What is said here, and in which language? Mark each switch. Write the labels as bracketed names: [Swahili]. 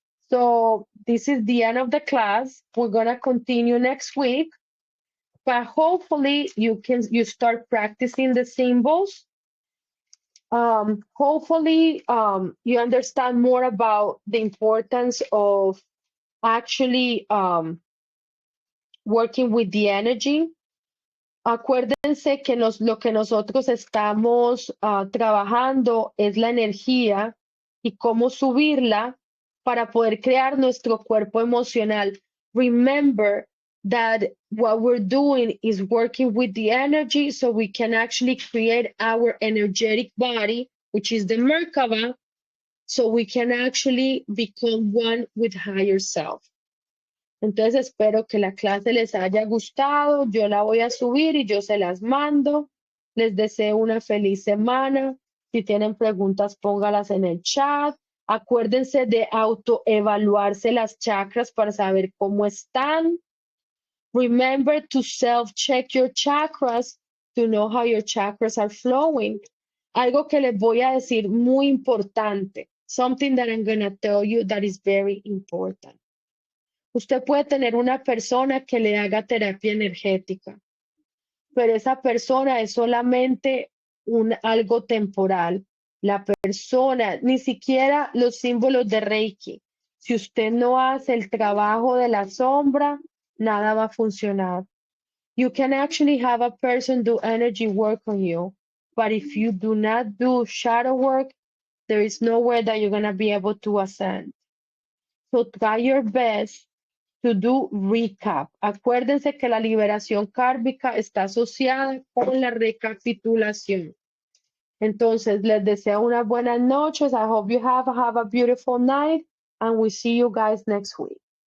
[English] So this is the end of the class. We're going to continue next week, but hopefully you start practicing the symbols. Hopefully you understand more about the importance of actually working with the energy. [Spanish] Acuérdense que lo que nosotros estamos trabajando es la energía y cómo subirla para poder crear nuestro cuerpo emocional. [English] Remember that what we're doing is working with the energy so we can actually create our energetic body, which is the Merkaba, so we can actually become one with higher self. [Spanish] Entonces espero que la clase les haya gustado. Yo la voy a subir y yo se las mando. Les deseo una feliz semana. Si tienen preguntas, póngalas en el chat. Acuérdense de autoevaluarse las chakras para saber cómo están. [English] Remember to self-check your chakras to know how your chakras are flowing. [Spanish] Algo que les voy a decir muy importante. [English] Something that I'm going to tell you that is very important. [Spanish] Usted puede tener una persona que le haga terapia energética, pero esa persona es solamente algo temporal. La persona, ni siquiera los símbolos de Reiki. Si usted no hace el trabajo de la sombra, nada va a funcionar. [English] You can actually have a person do energy work on you, but if you do not do shadow work, there is nowhere that you're going to be able to ascend. So try your best to do recap. [Spanish] Acuérdense que la liberación kármica está asociada con la recapitulación. Entonces, les deseo unas buenas noches. [English] I hope you have a beautiful night, and we see you guys next week.